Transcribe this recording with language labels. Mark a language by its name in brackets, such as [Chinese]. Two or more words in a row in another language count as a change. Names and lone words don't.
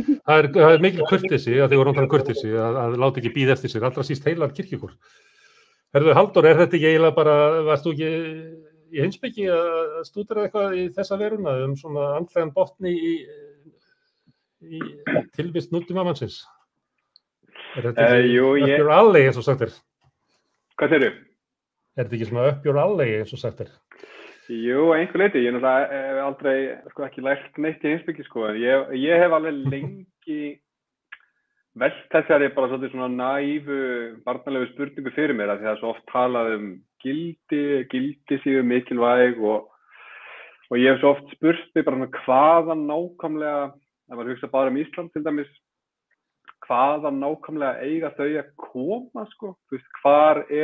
[Icelandic] Það mikil kurteisi, að þið voru náttúrulega kurteisi, að láta ekki bíða eftir sér, allra síst heilar kirkjukór. Herðu, Halldór, þetta ekki eiginlega bara, varst þú ekki í heimspeki að stúdera eitthvað í þessa veruna svona andlegan botni í tilvist nútímamannsins? Þetta ekki [English] up your alley, [Icelandic] eins og sagt er? Hvað segirðu? Þetta ekki svona [English] up your alley, [Icelandic] eins og sagt er? Jú, einhver leyti. Ég hef aldrei ekki lært neitt í heimspeki, en ég hef alveg lengi velt þessari bara svolítið svona naífu, barnalegu spurningu fyrir mér af því það er svo oft talað gildi séu mikilvæg og ég hef svo oft spurt mig bara hvaðan nákvæmlega, ef maður hugsa bara Ísland til dæmis, hvaðan nákvæmlega eiga þau að koma, hvar